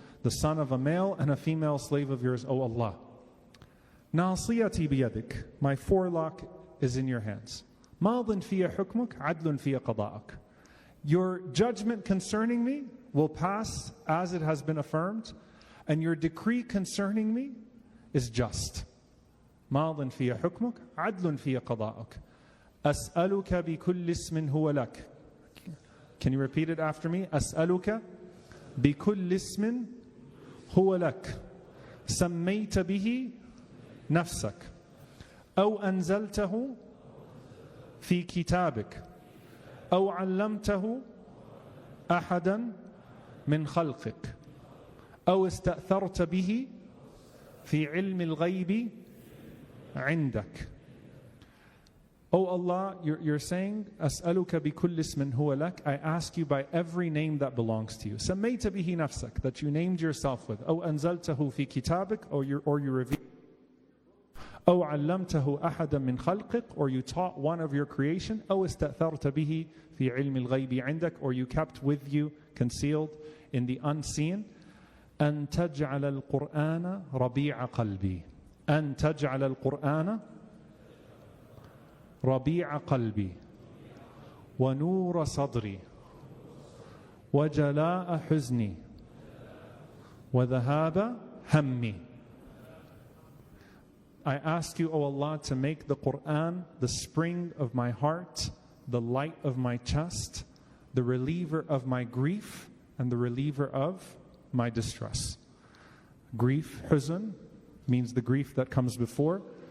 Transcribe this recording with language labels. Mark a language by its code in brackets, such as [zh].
[en] The son of a male and a female slave of yours, O Allah. [ar] Nasiyati biyadik, [en] my forelock is in your hands. [ar] Madin fiya hukmuk, adlun fiya qada'ak. [en] Your judgment concerning me will pass as it has been affirmed, and your decree concerning me is just. [ar] ماضٍ في حكمك عدل في قضاءك أسألك بكل اسم هو لك. [en] Can you repeat it after me? [ar] أسألك بكل اسم هو لك سميت به نفسك أو أنزلته في كتابك أو علمته أحدا من خلقك أو استأثرت به في علم الغيب عندك. [en] Oh Allah, you're saying, [ar] أسألك بكل اسم هو لك. [en] I ask you by every name that belongs to you. [ar] سميت به نفسك, [en] that you named yourself with. [ar] أو أنزلته في كتابك, [en] or you revealed. [ar] أو علمته أحدا من خلقك, [en] or you taught one of your creation. [ar] أو استأثرت به في علم الغيب عندك, [en] or you kept with you, concealed in the unseen. [ar] أن تجعل القرآن ربيع قلبي. أن تجعل القرآن ربيع قلبي ونور صدري وجلاء حزني وذهاب همي. [en] I ask you, O Allah, to make the Quran the spring of my heart, the light of my chest, the reliever of my grief, and the reliever of my distress. Grief, huzn, means the grief that comes before.